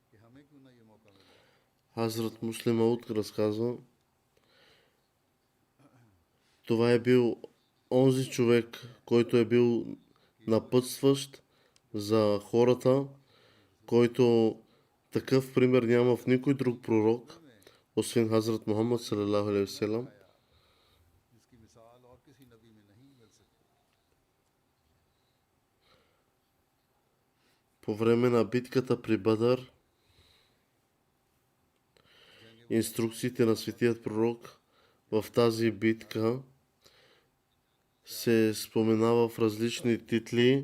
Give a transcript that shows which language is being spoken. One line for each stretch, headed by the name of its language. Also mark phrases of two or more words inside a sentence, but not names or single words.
Bulgarian: Хазрат Муслим Ауд разказва, Това е бил онзи човек, който е бил напътстващ за хората, който такъв пример няма в никой друг пророк, освен Хазрат Мухаммад
Arabic: صلى الله عليه وسلم.
Urdu: جس کی مثال اور کسی نبی میں نہیں مل سکتی.
Bulgarian: По време на битката при Бадър, инструкциите на светият пророк в тази битка се споменава в различни титли.